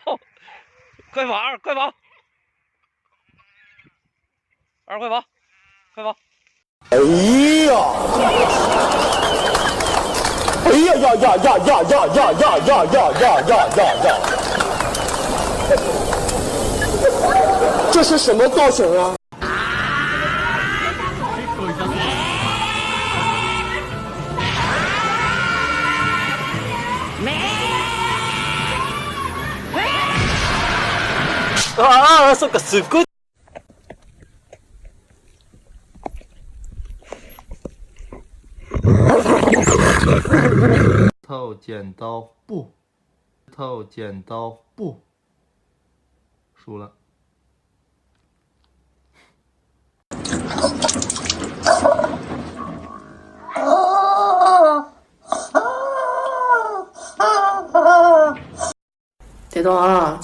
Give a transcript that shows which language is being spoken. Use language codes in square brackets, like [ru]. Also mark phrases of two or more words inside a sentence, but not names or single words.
[zh] 快跑二，快跑！二快跑，快跑！哎呀！哎呀呀呀呀呀呀呀呀呀呀呀呀！这是什么造型啊？ [ja] ああ、そっか、すっごい。 [zh] 头剪刀布，头剪刀布，输了。别动啊！